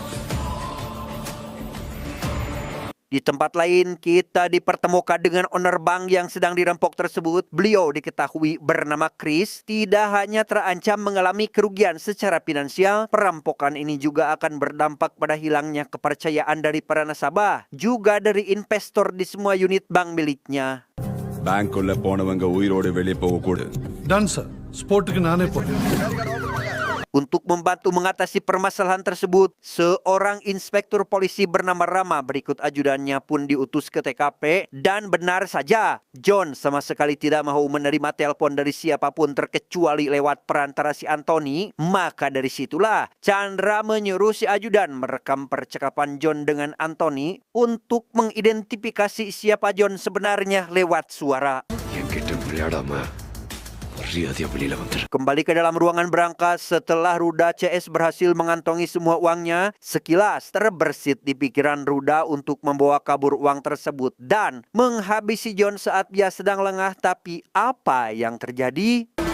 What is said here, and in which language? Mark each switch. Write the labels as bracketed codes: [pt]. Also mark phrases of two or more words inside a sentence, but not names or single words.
[id] Di tempat lain, kita dipertemukan dengan owner bank yang sedang dirampok tersebut. Beliau diketahui bernama Chris. Tidak hanya terancam mengalami kerugian secara finansial, perampokan ini juga akan berdampak pada hilangnya kepercayaan dari para nasabah, juga dari investor di semua unit bank miliknya. [ta] பேங்க்குள்ள போனவங்க உயிரோட வெளியே போக கூடாது. [en] Done, sir. [ta] Sportக்கு நானே போறேன். [id] Untuk membantu mengatasi permasalahan tersebut, seorang inspektur polisi bernama Rama berikut ajudannya pun diutus ke TKP. Dan benar saja, John sama sekali tidak mau menerima telepon dari siapapun terkecuali lewat perantara si Anthony. Maka dari situlah Chandra menyuruh si ajudan merekam percakapan John dengan Anthony untuk mengidentifikasi siapa John sebenarnya lewat suara. [ta] என்கிட்ட விளையாடாம [id] Kembali ke dalam ruangan berangkas setelah Ruda CS berhasil mengantongi semua uangnya, sekilas terbersit di pikiran Ruda untuk membawa kabur uang tersebut dan menghabisi John saat dia sedang lengah. Tapi apa yang terjadi?